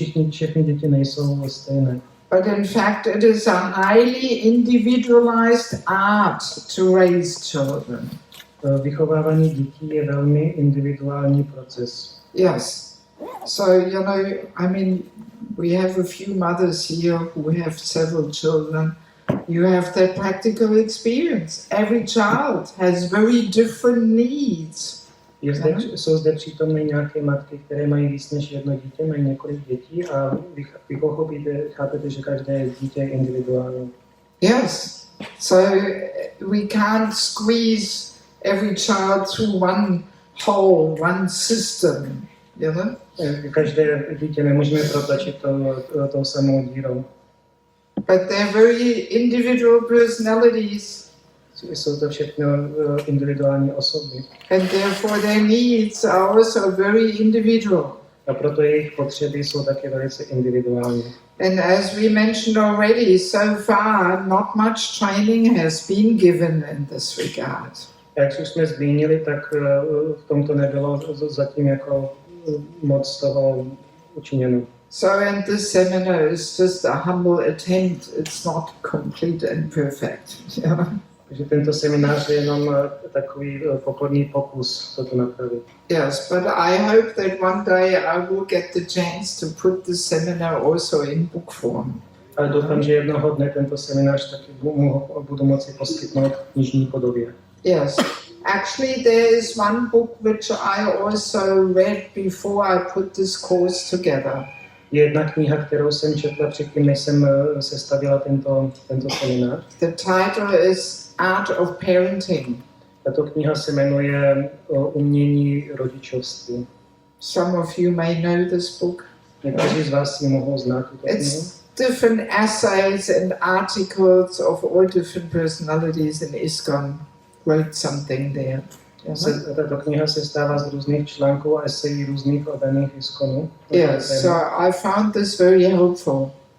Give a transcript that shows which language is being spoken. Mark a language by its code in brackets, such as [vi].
[cs] Všechny děti nejsou stejné. [en] But in fact, it is a highly individualized art to raise children. [cs] Vychovávání dětí je velmi individuální proces. [en] Yes. So, you know, I mean, we have a few mothers here who have several children. You have that practical experience. Every child has very different needs. [cs] Jsou zde přítomné nějaké matky, které mají víc než jedno dítě, mají několik dětí a vy pochopíte, chápete, že každé dítě je individuální. [en] Yes. So we can't squeeze every child through one hole, one system, you know? [cs] Každé dítě nemůžeme protlačit tou samou dírou. [en] But they're very individual personalities. [cs] Jsou to všechno individuální osoby. [en] And therefore their needs are also very individual. [cs] A proto jejich potřeby jsou také velice individuální. [en] And as we mentioned already, so far not much training has been given in this regard. [cs] Jak už jsme zmínili, tak v tomto nebylo zatím jako moc toho učiněno. [en] So and the seminar is just a humble attempt. It's not complete and perfect. Yeah. [cs] Takže tento seminář je jenom takový pokorný pokus toto napravit. [en] Yes, but I hope that one day I will get the chance to put the seminar also in book form. [cs] Ale doufám, že jednoho dne tento seminář taky budu moci poskytnout v knižní podobě. [en] Yes. Actually, there is one book which I also read before I put this course together. [cs] Je jedna kniha, kterou jsem četla předtím, než jsem sestavila tento seminář. [en] The title is Art of Parenting. [cs] Tato kniha se jmenuje Umění rodičovství. [en] Some of you may know this book. [cs] Někteří z vás ji mohou znát tuto knihu. [en] It's different essays and articles of all different personalities in ISKCON wrote something there. [cs] Tato kniha se stává z různých článků a esejí různých oddaných ISKCONů. [en] Yes, so I found this very helpful.